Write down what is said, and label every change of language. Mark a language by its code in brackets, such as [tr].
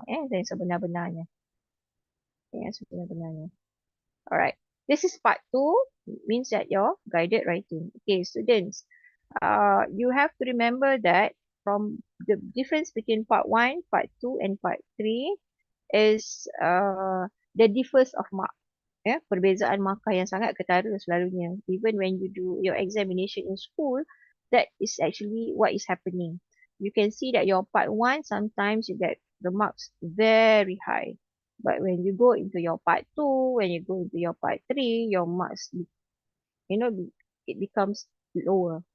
[ms] Dan sebenar-benarnya. Sebenar-benarnya. Alright. [en] This is part 2. Means that you're guided writing. Okay, students. You have to remember that from the difference between part 1, part 2 and part 3 is the difference of mark. [ms] Perbezaan markah yang sangat ketara selalunya. [en] Even when you do your examination in school, that is actually what is happening. You can see that your part 1, sometimes you get the marks very high. But when you go into your part 2, when you go into your part 3, your marks, it becomes lower.